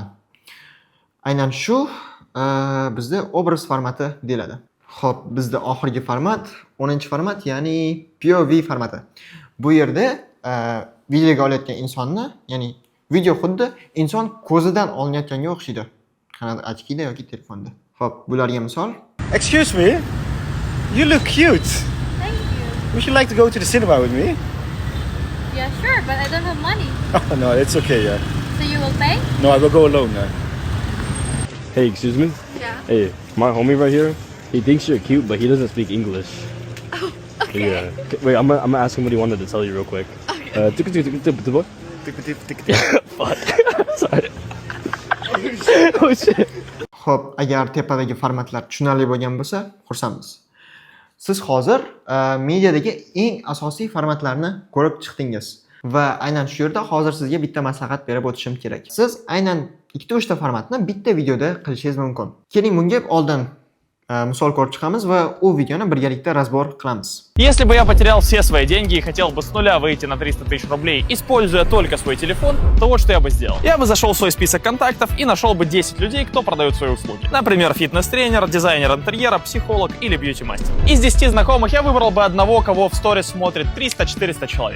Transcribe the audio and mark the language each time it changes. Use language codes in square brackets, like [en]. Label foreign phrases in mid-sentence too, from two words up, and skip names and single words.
[uz] Aynan shu bizda obraz formati deyiladi. Xo'p, bizda oxirgi format 10-format, ya'ni POV formati. Bu yerda videoga olayotgan insonni, ya'ni video xuddi inson ko'zidan olinayotganga o'xshaydi. Qanaqa ochkida yoki telefonda. Xo'p, bularga misol. [en] Excuse me. You look cute. Would you like to go to the cinema with me? Yeah, sure, but I don't have money. Oh, no, it's okay, yeah. So you will pay? No, I will go alone now. Hey, excuse me? Yeah. Hey, my homie right here, he thinks you're cute, but he doesn't speak English. Oh, okay. Yeah. Wait, I'm gonna ask him what he wanted to tell you real quick. Okay. Fuck. Sorry. Oh shit. [uz] Xo'p, agar tepadagi formatlar tushunarli bo'lgan bo'lsa, xursandmiz. Siz hozir mediadagi eng asosiy formatlarni ko'rib chiqdingiz va aynan shu yerda hozir sizga bitta maslahat berib o'tishim kerak. Siz aynan 2-3 ta formatni bitta videoda qilishingiz mumkin. Keling, bunga oldin misol ko'rib chiqamiz va u videoni birgalikda razbor qilamiz. [ru] Если бы я потерял все свои деньги и хотел бы с нуля выйти на 300 тысяч рублей, используя только свой телефон, то вот что я бы сделал. Я бы зашел в свой список контактов и нашел бы 10 людей, кто продает свои услуги. Например, фитнес-тренер, дизайнер интерьера, психолог или бьюти-мастер. Из 10 знакомых я выбрал бы одного, кого в сторис смотрит 300-400 человек.